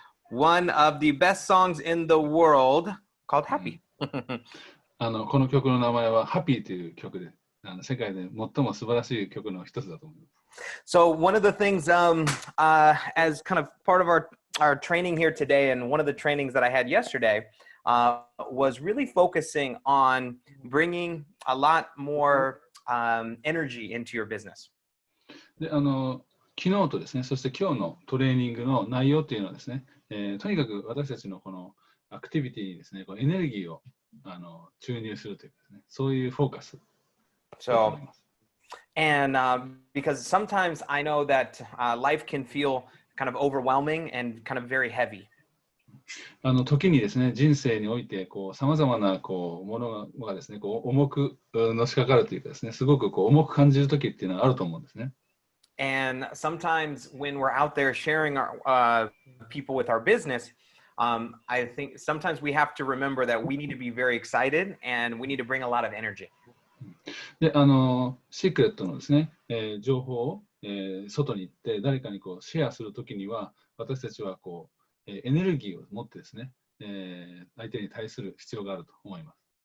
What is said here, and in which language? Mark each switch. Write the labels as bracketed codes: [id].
[en] One of the best songs in the world called Happy. [ja] この曲の名前は Happy という曲で、世界で最も素晴らしい曲の一つだと思います。 [en] So one of the things, as kind of part of our training here today, and one of the trainings that I had yesterday, was really focusing on bringing a lot more energy into your business. [ja] で、昨日とですね、そして今日のトレーニングの内容っていうのはですね、とにかく私たちのこのアクティビティにですね、こうエネルギーを注入するというですね、そういうフォーカスだと思います。 [en] And because sometimes I know that life can feel kind of overwhelming and kind of very heavy. [ja] 時にですね、人生においてさまざまなものがですね、重くのしかかるというかですね、すごく重く感じる時っていうのはあると思うんですね。 [en] And sometimes when we're out there sharing our people with our business, I think sometimes we have to remember that we need to be very excited and we need to bring a lot of energy. [ja] で、シークレットのですね、情報を、外に行って誰かにシェアするときには、私たちはエネルギーを持ってですね、相手に対する必要があると思います。